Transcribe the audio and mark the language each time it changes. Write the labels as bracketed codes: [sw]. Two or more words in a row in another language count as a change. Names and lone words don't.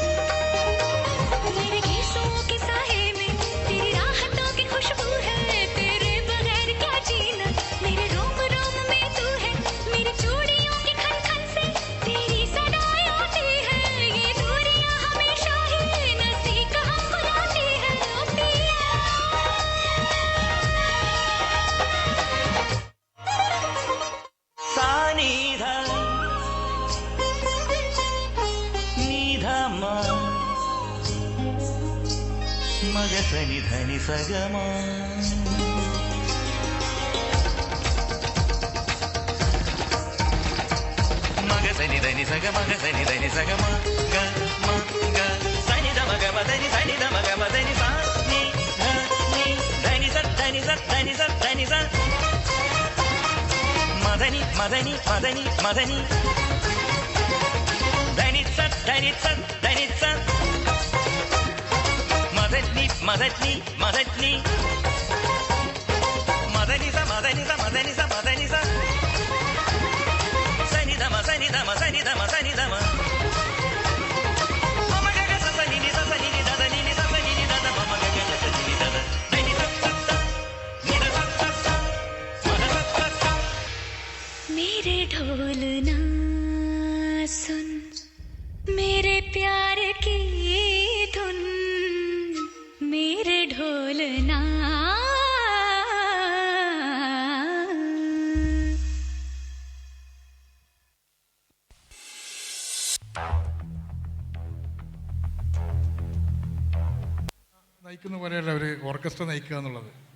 [hi] मेरे गीसों के साए में तेरी राहतों की खुशबू है, तेरे बगैर क्या जीना। मेरे रोम रोम में तू है, मेरी चूड़ियों की खन खन से तेरी सदाएं आती है। ये दूरियां हमेशा ही नज़दीक हम बुलाती है। ओ पिया सानिध निधम मग सनि धनि सगम मग सनि धनि सग मग सनि धनि सगम ग म ग सनि ध मग म धनि सनि ध मग म धनि सा नि ध नि धनि स धनि स धनि स धनि स मदनी मदनी मदनी मदनी धनित्स धनित्स धनित्स मदनी मदनी मदनी मदनी स मदनी स मदनी स मदनी स सनि धम सनि धम सनि धम सनि धम मम गग स सनि नि स सनि नि द द नि नि स सनि नि द द मम गग स सनि नि द द धनि स स स नि द स स स मद स स स। मेरे ढोल ना सुन, मेरे प्यार की धुन, मेरे ढोल ना। [ml] നയിക്കുന്ന പോലെയല്ല ഒരു ഓർക്കസ്ട്ര നയിക്കുക എന്നുള്ളത്.